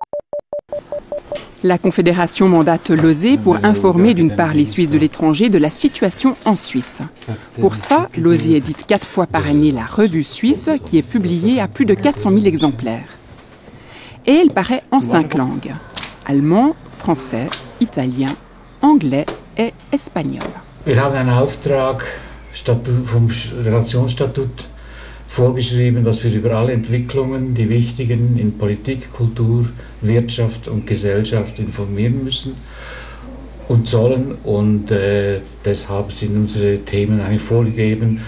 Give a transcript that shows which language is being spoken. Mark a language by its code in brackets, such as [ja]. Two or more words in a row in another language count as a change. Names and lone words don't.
[fr] La Confédération mandate l'OSE pour informer d'une part les Suisses de l'étranger de la situation en Suisse. Pour ça, l'OSE édite 4 fois par année la Revue Suisse qui est publiée à plus de 400 000 exemplaires. Et elle paraît en 5 langues: allemand, français, italien, anglais et espagnol. [de] Wir haben einen Auftrag vom Relationsstatut vorgeschrieben, dass wir über alle Entwicklungen, die wichtigen in Politik, Kultur, Wirtschaft und Gesellschaft informieren müssen und sollen. Und deshalb sind unsere Themen eigentlich vorgegeben.